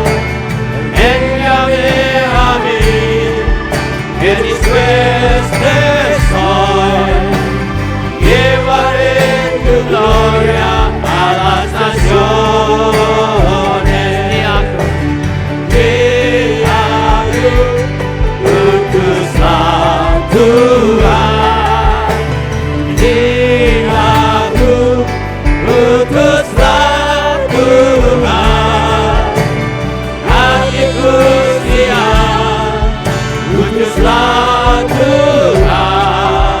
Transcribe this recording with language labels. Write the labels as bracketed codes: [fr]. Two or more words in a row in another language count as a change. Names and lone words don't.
[es] Envíame a mí, que dispuesto soy. Llevaré tu gloria a las naciones. [id] Que aku utuslah Tuhan. Aku utuslah Tuhan. Hatiku siap, utuslah Tuhan.